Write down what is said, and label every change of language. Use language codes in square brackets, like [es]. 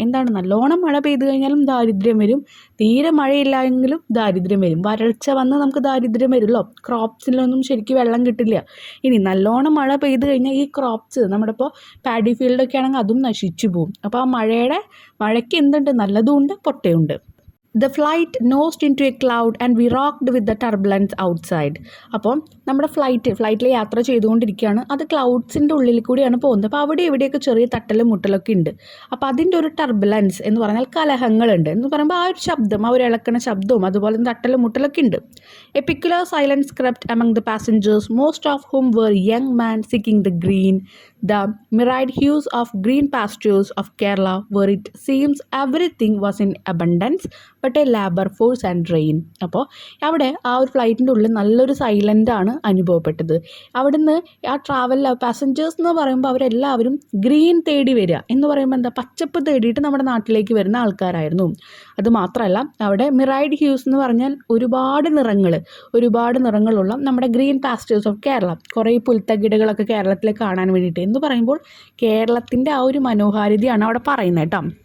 [ml] എന്താണ്, നല്ലോണം മഴ പെയ്തു കഴിഞ്ഞാലും ദാരിദ്ര്യം വരും, തീരെ മഴയില്ല എങ്കിലും ദാരിദ്ര്യം വരും. വരൾച്ച വന്ന് നമുക്ക് ദാരിദ്ര്യം വരുമല്ലോ, ക്രോപ്സിലൊന്നും ശരിക്കും വെള്ളം കിട്ടില്ല. ഇനി നല്ലോണം മഴ പെയ്തു കഴിഞ്ഞാൽ ഈ ക്രോപ്സ് നമ്മുടെ ഇപ്പോൾ പാഡി ഫീൽഡൊക്കെ ആണെങ്കിൽ അതും നശിച്ചു പോകും. അപ്പോൾ ആ മഴയ്ക്ക് എന്തുണ്ട്, നല്ലതും ഉണ്ട്, പൊട്ടയുണ്ട്. [en] The flight nosed into a cloud and we rocked with the turbulence outside. [ml] അപ്പോൾ നമ്മുടെ ഫ്ലൈറ്റിൽ യാത്ര ചെയ്തുകൊണ്ടിരിക്കുകയാണ്. അത് ക്ലൗഡ്സിൻ്റെ ഉള്ളിൽ കൂടിയാണ് പോകുന്നത്. അപ്പോൾ അവിടെ എവിടെയൊക്കെ ചെറിയ തട്ടലും മുട്ടലൊക്കെ ഉണ്ട്. അപ്പോൾ അതിൻ്റെ ഒരു ടർബുലൻസ് എന്ന് പറഞ്ഞാൽ കലഹങ്ങളുണ്ട് എന്ന് പറയുമ്പോൾ ആ ഒരു ശബ്ദം, ആ ഒരു ഇളക്കണ ശബ്ദവും അതുപോലെ തട്ടലും മുട്ടലൊക്കെ ഉണ്ട്. [en] A peculiar silence crept among the passengers, most of whom were young men seeking the green, the myriad hues of green pastures of Kerala, where it seems everything was in abundance but a labor force and rain. [ml] അപ്പോൾ അവിടെ ആ ഒരു ഫ്ലൈറ്റിൻ്റെ ഉള്ളിൽ നല്ലൊരു സൈലൻ്റാണ് അനുഭവപ്പെട്ടത്. അവിടുന്ന് ആ passengers എന്ന് പറയുമ്പോൾ അവരെല്ലാവരും ഗ്രീൻ തേടി വരിക എന്ന് പറയുമ്പോൾ എന്താ, പച്ചപ്പ് തേടിയിട്ട് നമ്മുടെ നാട്ടിലേക്ക് വരുന്ന ആൾക്കാരായിരുന്നു. അതുമാത്രമല്ല അവിടെ മിറൈഡ് ഹ്യൂസ് എന്ന് പറഞ്ഞാൽ ഒരുപാട് നിറങ്ങളുള്ള നമ്മുടെ ഗ്രീൻ പാസ്റ്റേഴ്സ് ഓഫ് കേരള, കുറേ പുൽത്തകിടകളൊക്കെ കേരളത്തിൽ കാണാൻ വേണ്ടിയിട്ട് എന്ന് പറയുമ്പോൾ കേരളത്തിൻ്റെ ആ ഒരു മനോഹാരിതയാണ് അവിടെ പറയുന്നത് കേട്ടോ.